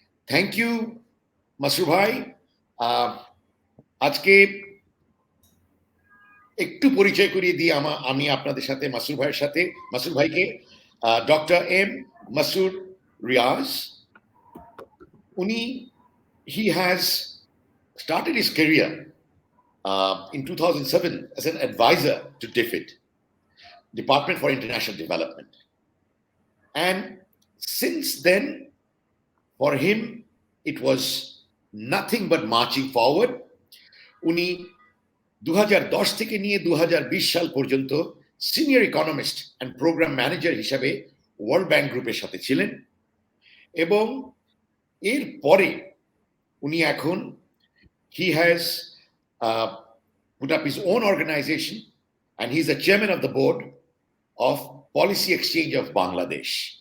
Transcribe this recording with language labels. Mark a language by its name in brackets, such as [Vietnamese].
[Bangla] Thank you Masrur ভাই। আজকে একটু পরিচয় করিয়ে দিই আমি আপনাদের সাথে মাসরুর ভাইকে। [English] doctor M Masur Riaz, [Bangla] উনি [English] he has started his career in 2007 as an advisor to DFID, Department for International Development. And since then, for him, it was nothing but marching forward. [Bangla] উনি 2010 থেকে নিয়ে 2020 সাল পর্যন্ত [English] senior economist and programme manager [Bangla] হিসাবে world bank গ্রুপের সাথে ছিলেন। এবং এর পরে উনি এখন [English] he has put up his own organization, and he's the chairman of the board of Policy Exchange of Bangladesh.